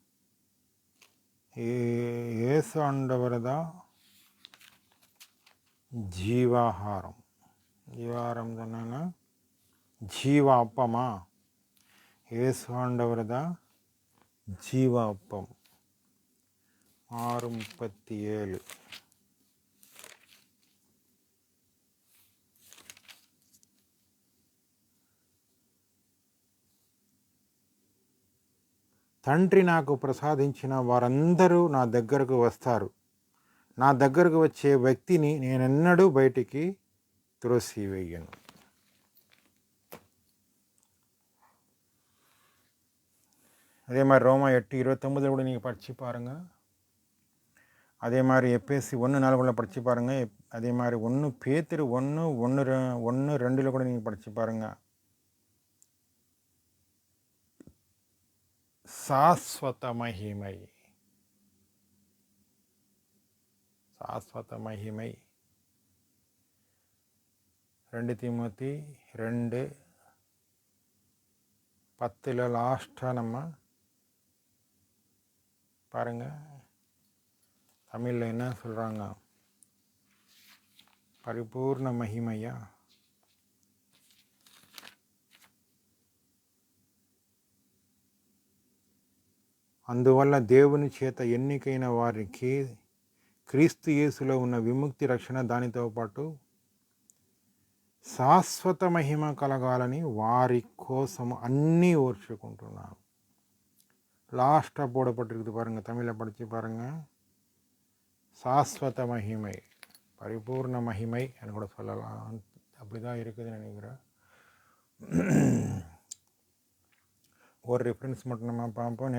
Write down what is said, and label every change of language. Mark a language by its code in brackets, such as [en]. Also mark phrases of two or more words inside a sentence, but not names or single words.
[ta] இயேசு ஆண்டவர் தான் ஜீவாகாரம். ஜீவாகாரம் தானேன்னா ஜீவா அப்பமா. இயேசு ஆண்டவர் தான் ஜீவா அப்பம். 6:37. [te] తండ్రి నాకు ప్రసాదించిన వారందరూ నా దగ్గరకు వస్తారు. నా దగ్గరకు వచ్చే వ్యక్తిని నేనెన్నడూ బయటికి త్రోసివేయను. [ta] அதே மாதிரி ரோமா 8:29 கூட நீங்கள் படித்து பாருங்கள். அதே மாதிரி எபேசி 1:4 படித்து பாருங்கள். அதே மாதிரி 1 பேதுரு 1:2 கூட நீங்கள் படித்து பாருங்கள். [te] శాశ్వత మహిమై, శాశ్వత మహిమై. [ta] 2 தீமோத்தி 2:10 லாஸ்ட்டாக நம்ம பாருங்கள். தமிழில் என்ன சொல்கிறாங்க? பரிபூர்ண மகிமையா. [te] అందువల్ల దేవుని చేత ఎన్నికైన వారికి క్రీస్తు యేసులో ఉన్న విముక్తి రక్షణ, దానితో పాటు శాశ్వత మహిమ కలగాలని వారి కోసం అన్నీ ఓర్చుకుంటున్నాను. [ta] லாஸ்ட்டாக போடப்பட்டிருக்குது பாருங்கள். தமிழில் படித்து பாருங்கள். சாஸ்வத மகிமை, பரிபூர்ண மகிமை என்று கூட சொல்லலாம். அப்படி தான் இருக்குதுன்னு நினைக்கிறேன். ஒரு ரெஃபரன்ஸ் மட்டும் நம்ம பார்ப்போம்.